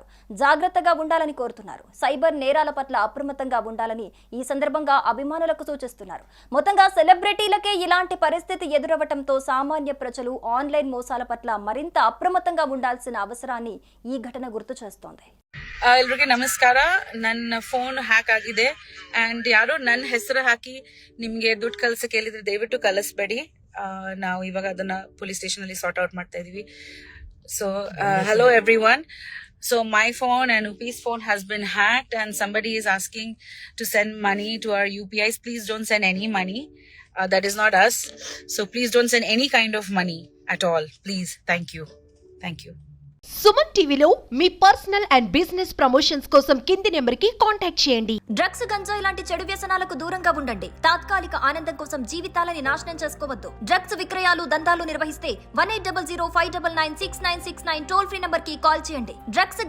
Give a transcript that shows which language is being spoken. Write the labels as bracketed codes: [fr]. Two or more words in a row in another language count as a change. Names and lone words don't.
[te] జాగ్రత్తగా ఉండాలని కోరుతున్నారు. సైబర్ నేరాల పట్ల అప్రమత్తంగా ఉండాలని ఈ సందర్భంగా అభిమానులకు సూచిస్తున్నారు. మొత్తంగా సెలబ్రిటీలకే ఇలాంటి పరిస్థితి ఎదురవటంతో సామాన్య ప్రజలు ఆన్లైన్ మోసాల పట్ల మరింత అప్రమత్తంగా ఉండాల్సిన అవసరాన్ని ఈ ఘటన గుర్తు చేస్తోంది. [kn] ಎಲ್ರಿಗೆ ನಮಸ್ಕಾರ. ನನ್ನ ಫೋನ್ ಹ್ಯಾಕ್ ಆಗಿದೆ ಅಂಡ್ ಯಾರೋ ನನ್ನ ಹೆಸರು ಹಾಕಿ ನಿಮ್ಗೆ ದುಡ್ಡು ಕಳ್ಸಕ್ಕೆ ಹೇಳಿದ್ರೆ ದಯವಿಟ್ಟು ಕಳಿಸ್ಬೇಡಿ. ನಾವು ಇವಾಗ ಅದನ್ನ [en] police station [kn] ಅಲ್ಲಿ [en] sort out [kn] ಮಾಡ್ತಾ ಇದೀವಿ. [en] ಸೊ hello everyone. So my phone and Upi's phone has been hacked and somebody is asking to send money to our UPIs. Please don't send any money. That is not us. So please don't send any kind of money at all. Please. Thank you. Thank you. [te] సుమన్ టీవీలో మీ [en] personal and business promotions [te] కోసం కింది నెంబర్కి కాంటాక్ట్ చేయండి. డ్రగ్స్, గంజాయి లాంటి చెడు వ్యసనాలకు దూరంగా ఉండండి. తాత్కాలిక ఆనందం కోసం జీవితాలని నాశనం చేసుకోవద్దు. డ్రగ్స్ విక్రయాలు, దందాలు నిర్వహిస్తే 180059969969 [en] toll free number [te] కి కాల్ చేయండి.